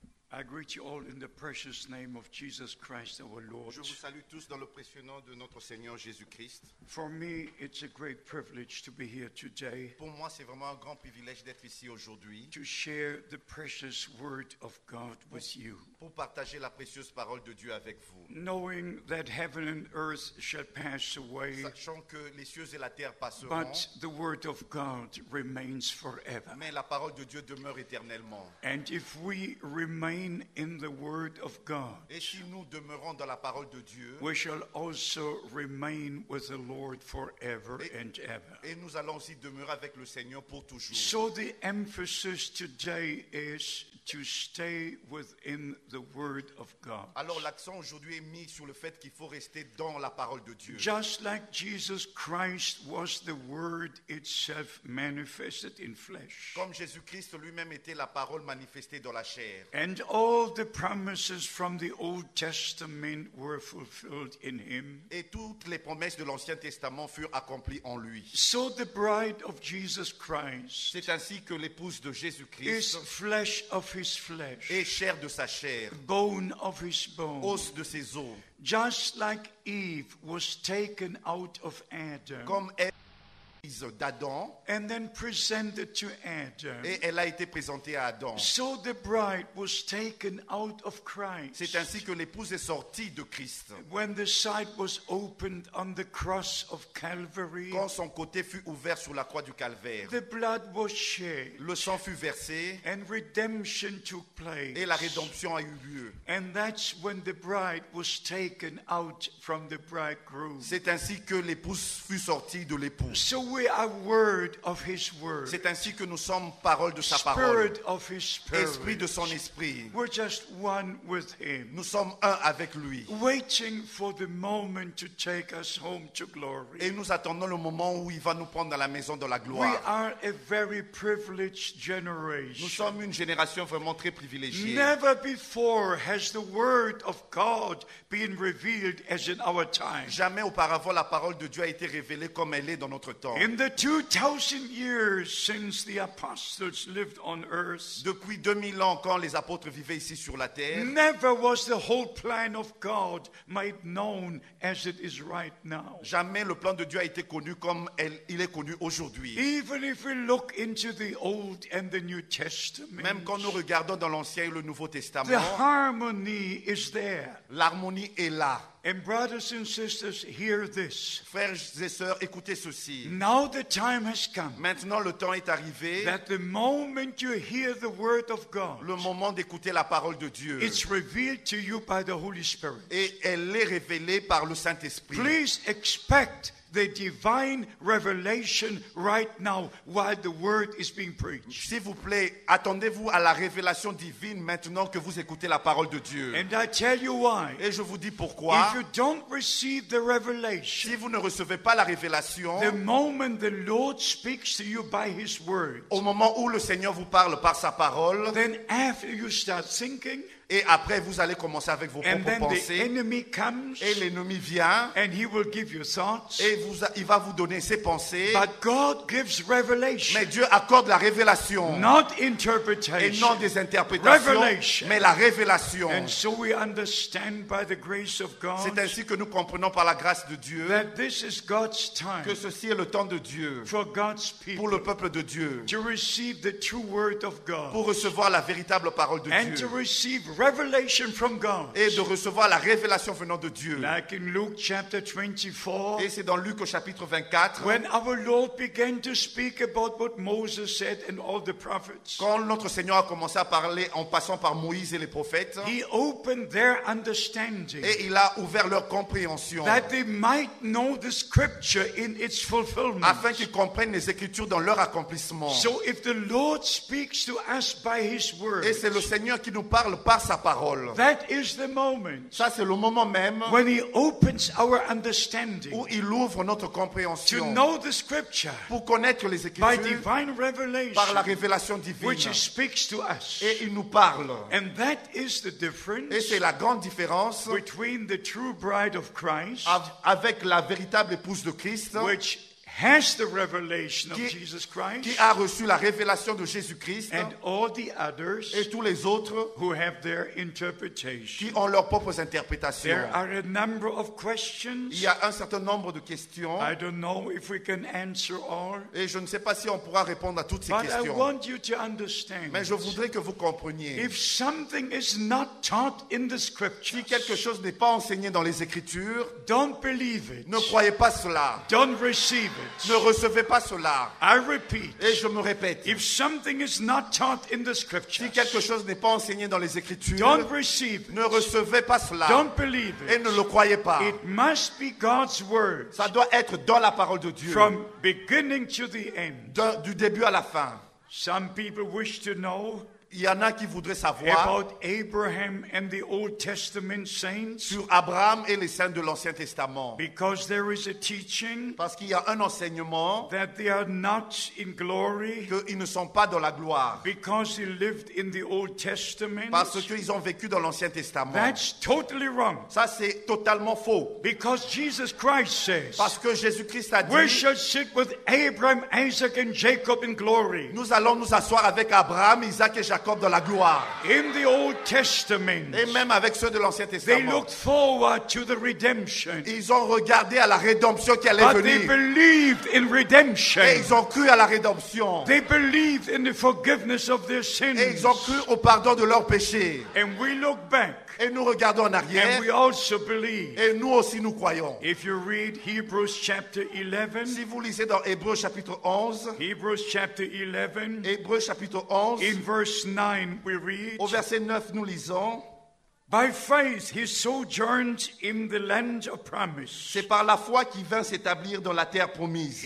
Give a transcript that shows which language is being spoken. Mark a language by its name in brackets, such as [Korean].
[English] I greet you all in the precious name of Jesus Christ our Lord. [French] Je vous salue tous dans le précieux nom de notre Seigneur Jésus-Christ. [English] For me, it's a great privilege to be here today [French] Pour moi, c'est vraiment un grand privilège d'être ici aujourd'hui [English] to share the precious word of God with you. [French] pour partager la précieuse parole de Dieu avec vous. [English] Knowing that heaven and earth shall pass away, [French] Sachant que les cieux et la terre passeront, [English] but the word of God remains forever. [French] mais la parole de Dieu demeure éternellement. [English] And if we remain in the word of God, [French] Et si nous demeurons dans la parole de Dieu, [English] we shall also remain with the Lord forever and ever. [French] et nous allons aussi demeurer avec le Seigneur pour toujours. [English] So the emphasis today is to stay within the word of God. [French] Alors l'accent aujourd'hui est mis sur le fait qu'il faut rester dans la parole de Dieu. [English] Just like Jesus Christ was the word itself manifested in flesh. [French] Comme Jésus-Christ lui-même était la parole manifestée dans la chair. [English] And all the promises from the Old Testament were fulfilled in him. [French] Et toutes les promesses de l'Ancien Testament furent accomplies en lui. [English] So the bride of Jesus Christ [French] C'est ainsi que l'épouse de [English] is [French] Jésus-Christ [English] flesh of his flesh, [French] est chair de sa chair, [English] bone of his bone. [French] os de ses os. [English] Just like Eve was taken out of Adam [French] Comme Ève, fils d'Adam, [English] and then presented to Adam, [French] et elle a été présentée à Adam. [English] so the bride was taken out of Christ. [French] C'est ainsi que l'épouse est sortie de Christ. [English] When the side was opened on the cross of Calvary, [French] Quand son côté fut ouvert sur la croix du Calvaire, [English] the blood was shed [French] le sang fut versé [English] and redemption took place. [French] et la rédemption a eu lieu. [English] And that's when the bride was taken out from the bridegroom. [French] C'est ainsi que l'épouse fut sortie de l'époux. [English] So we are word of his word, [French] C'est ainsi que nous sommes parole de sa parole, [English] spirit of his [French] esprit [English] spirit. [French] de son esprit. [English] We're just one with him, [French] Nous sommes un avec lui. [English] waiting for the moment to take us home to glory. [French] Et nous attendons le moment où il va nous prendre dans la maison de la [English] We [French] gloire. [English] are a very privileged [French] Nous [English] generation. [French] sommes une génération vraiment très privilégiée. [English] Never before has the word of God been revealed as in our time. [French] Jamais auparavant la parole de Dieu a été révélée comme elle est dans notre temps. [English] In the 2000 years since the apostles lived on earth, [French] Depuis 2000 ans, quand les apôtres vivaient ici sur la terre, [English] never was the whole plan of God made known as it is right now. [French] jamais le plan de Dieu a été connu comme il est connu aujourd'hui. [English] Even if we look into the Old and the New Testament, [French] Même quand nous regardons dans l'Ancien et le Nouveau [English] the [French] Testament, [English] harmony is there. [French] l'harmonie est là. [English] And brothers and sisters, hear this. [French] Frères et sœurs, écoutez ceci. [English] Now the time has come [French] Maintenant, le temps est arrivé, [English] that the moment you hear the word of God, [French] le moment d'écouter la parole de Dieu. [English] it's revealed to you by the Holy Spirit. [French] Et elle est révélée par le Saint-Esprit. [English] Please expect the divine revelation right now while the word is being preached. [French] S'il vous plaît, attendez-vous à la révélation divine maintenant que vous écoutez la parole de Dieu. [English] And I tell you why. [French] Et je vous dis pourquoi. [English] If you don't receive the revelation, [French] Si vous ne recevez pas la révélation, [English] the moment the Lord speaks to you by His word, [French] au moment où le Seigneur vous parle par sa parole, [English] then after you start thinking, [French] et après vous allez commencer avec vos [English] and [French] propres [English] then the [French] pensées, [English] enemy comes, [French] et l'ennemi vient, [English] and he will give you thoughts. [French] et il va vous donner ses pensées, [English] But God gives revelation, [French] mais Dieu accorde la révélation, [English] not [French] et [English] interpretation. [French] non des interprétations, [English] Revelation. [French] mais la révélation. [English] And so we understand by the grace of God [French] C'est ainsi que nous comprenons par la grâce de Dieu [English] that this is God's time [French] que ceci est le temps de Dieu [English] for God's [French] pour le [English] people [French] peuple de Dieu, [English] to receive the true word of God [French] pour recevoir la véritable parole de [English] and [French] Dieu [English] to receive revelation from God. [French] et de recevoir la révélation venant de Dieu. [English] Like in Luke chapter 24, [French] Et c'est dans Luc au chapitre 24, [English] when our Lord began to speak about what Moses said and all the prophets, [French] quand notre Seigneur a commencé à parler en passant par Moïse et les prophètes, [English] He opened their understanding [French] et il a ouvert leur compréhension [English] that they might know the scripture in its fulfillment. [French] afin qu'ils comprennent les Écritures dans leur accomplissement. [English] So if the Lord speaks to us by His word, [French] Et c'est le Seigneur qui nous parle par sa parole. [English] that is the moment [French] Ça, c'est le moment même [English] when He opens our understanding [French] où il ouvre notre [English] to [French] compréhension [English] know the scripture [French] pour connaître les [English] by [French] Écritures [English] divine [French] par la révélation divine. [English] which He speaks to us. [French] Et il nous parle. [English] And that is the [French] Et [English] difference [French] c'est la grande différence [English] between the true bride of Christ, [French] avec la véritable épouse de Christ [English] which has the revelation of [French] Qui- [English] Jesus [French] qui [English] Christ, [French] a reçu la révélation de Jésus-Christ [English] and all the others [French] et tous les autres [English] who have their interpretation. [French] qui ont leurs propres interprétations. [English] There are a number of questions. [French] Il y a un certain nombre de questions [English] I don't know if we can answer all, [French] et je ne sais pas si on pourra répondre à toutes ces [English] but I [French] questions. [English] want you to understand. [French] Mais je voudrais que vous compreniez. [English] If something is not taught in the scriptures, [French] Si quelque chose n'est pas enseigné dans les Écritures, [English] don't believe it. [French] ne croyez pas cela. [English] Don't receive it. [French] Ne recevez pas cela. [English] I repeat, [French] Et je me répète, [English] if something is not taught in the [French] si [English] scriptures, [French] quelque chose n'est pas enseigné dans les Écritures, [English] don't receive it. [French] ne recevez pas cela. [English] Don't believe [French] Et [English] it. [French] ne le croyez pas. [English] It must be God's word [French] Ça doit être dans la parole de Dieu, [English] from beginning to the end. [French] du début à la fin. [English] Some people wish to know [French] Il y en a qui voudraient savoir [English] about Abraham and the Old Testament saints [French] sur Abraham et les saints de l'Ancien Testament. [English] because there is a teaching [French] Parce qu'il y a un enseignement [English] that they are not in glory [French] qu'ils ne sont pas dans la gloire. [English] because they lived in the Old Testament. [French] Parce qu'ils ont vécu dans l'Ancien Testament. [English] That's totally wrong. [French] Ça, c'est totalement faux. [English] Because Jesus Christ says, [French] Parce que Jésus-Christ a [English] we [French] dit, [English] shall sit with Abraham, Isaac, and Jacob in glory. [French] nous allons nous asseoir avec Abraham, Isaac et Jacob dans la gloire. [English] In the Old Testament, [French] Et même avec ceux de l'Ancien [English] they [French] Testament. [English] looked forward to the redemption. [French] Ils ont regardé à la rédemption qui allait [English] But they [French] venir. [English] believed in redemption. [French] Et ils ont cru à la rédemption. [English] They believed in the forgiveness of their [French] Et [English] sins. [French] ils ont cru au pardon de leurs péchés. [English] And we look back [French] Et nous regardons en [English] and [French] arrière. [English] we also believe. [French] Et nous aussi nous croyons. [English] If you read Hebrews chapter 11, [French] Si vous lisez dans Hébreux chapitre 11, [English] Hebrews chapter 11, [French] Hébreux chapitre 11, [English] in verse 9 we read, [French] au verset 9 nous lisons, [English] by faith he sojourned in the land of promise, [French] c'est par la foi qu'il vint s'établir dans la terre promise,